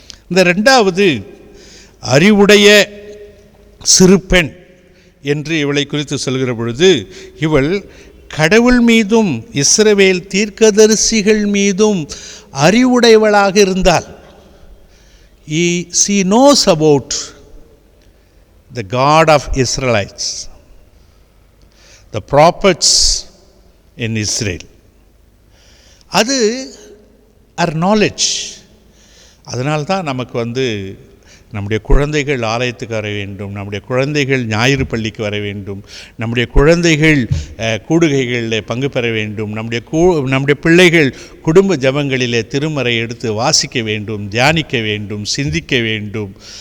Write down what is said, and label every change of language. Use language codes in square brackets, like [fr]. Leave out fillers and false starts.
[ta] இந்த ரெண்டாவது அறிவுடைய சிறு பெண் என்று இவளை குறித்து சொல்கிற பொழுது, இவள் கடவுள் மீதும் இஸ்ரவேல் தீர்க்கதரிசிகள் மீதும் அறிவுடையவளாக இருந்தாள். [en] She knows about the God of Israelites, the prophets in Israel. அது our knowledge. [ta] அதனால்தான் நமக்கு நம்முடைய குழந்தைகள் ஆலயத்துக்கு வர வேண்டும், நம்முடைய குழந்தைகள் ஞாயிறு பள்ளிக்கு வர வேண்டும், நம்முடைய குழந்தைகள் கூடுகைகளில் பங்கு பெற வேண்டும், நம்முடைய பிள்ளைகள் குடும்ப ஜபங்களிலே திருமறை எடுத்து வாசிக்க வேண்டும், தியானிக்க வேண்டும், சிந்திக்க வேண்டும்.